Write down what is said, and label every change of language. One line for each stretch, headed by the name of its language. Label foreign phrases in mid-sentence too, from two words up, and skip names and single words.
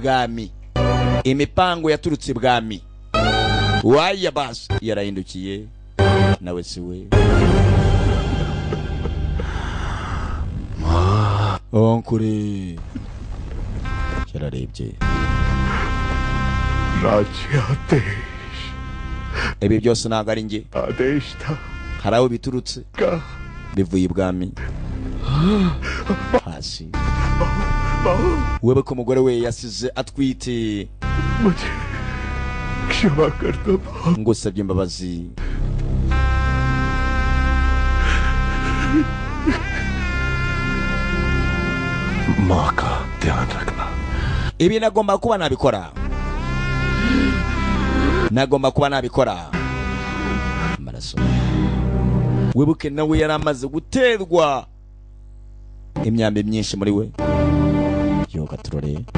Kinyarwanda: ibwami waya bas yarahindukiye nawe si we onkure yararebye
Hindi: राज्यादेश
Kinyarwanda: ibi byose ntabwo ari njye
Hindi: आदेश था
Kinyarwanda: hari aho biturutse
Hindi: का
Kinyarwanda: bivuye ibwami hasi
Hindi: बहु
Kinyarwanda: wewe ko umugore we yasize atwite
Hindi: मुझे क्षमा कर दो बहु
Kinyarwanda: ngusabye imbabazi
Hindi: माँ का ध्यान रखना
Kinyarwanda: ibi nagomba kuba nabikora amaraso wibuke nawe yari amaze guterwa imyambi myinshi muri we yoga turore